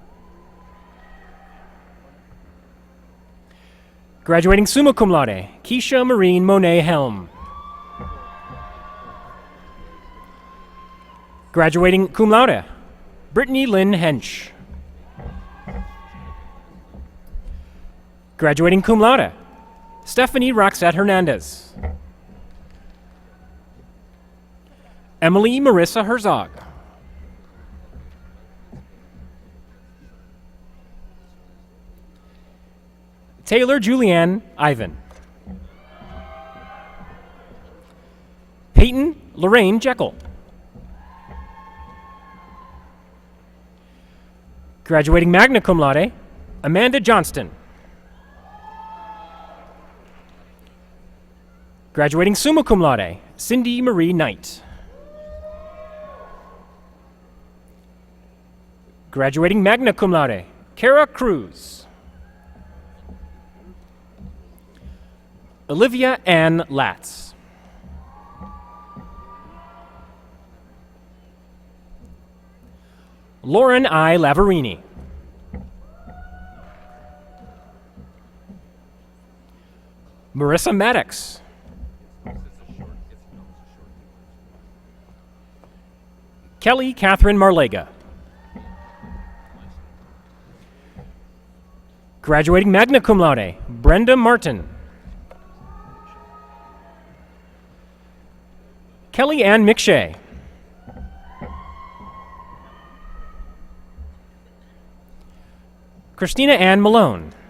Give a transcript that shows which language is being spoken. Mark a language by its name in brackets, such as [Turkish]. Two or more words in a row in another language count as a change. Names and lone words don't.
[English] Graduating [Latin] summa cum laude, [English] Keisha Marine Monet Helm. Graduating [Latin] cum laude, [English] Brittany Lynn Hench. [Latin] Graduating cum laude, [English] Stephanie Roxette Hernandez. Emily Marissa Herzog. Taylor Julianne Ivan. Peyton Lorraine Jekyll. Graduating [Latin] magna cum laude, [English] Amanda Johnston. [Latin] Graduating summa cum laude, [English] Cindy Marie Knight. [Latin] Graduating magna cum laude, [English] Kara Cruz. Olivia Ann Latz. Lauren I. Lavarini. Marissa Maddox. Kelly Catherine Marlega. [Latin] Graduating magna cum laude, [English] Brenda Martin. Kelly Ann McShay. Christina Ann Malone.